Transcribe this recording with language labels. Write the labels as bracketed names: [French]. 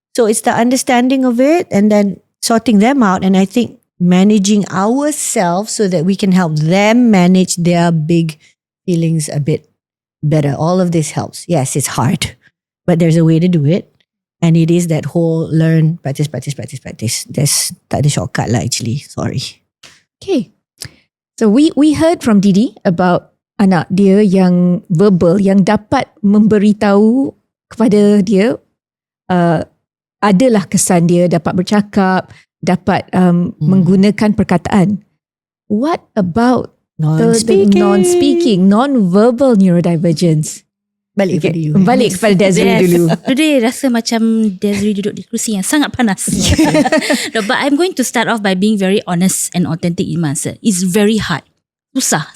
[English] So it's the understanding of it and then sorting them out, and I think managing ourselves so that we can help them manage their big feelings a bit better. All of this helps. Yes, it's hard, but there's a way to do it. And it is that whole learn, practice. There's [Malay] tak ada [English] shortcut lah actually. Sorry. Okay. So we heard from Didi about [Malay] anak dia yang verbal, yang dapat memberitahu kepada dia adalah kesan dia, dapat bercakap, dapat menggunakan perkataan. [English] What about the non-speaking, non-verbal neurodivergence? [Malay] Balik kepada you. Balik kepada Desiree dulu. Today rasa macam Desiree duduk di kerusi yang sangat panas. [English] No, but I'm going to start off by being very honest and authentic in my answer. It's very hard. Susah.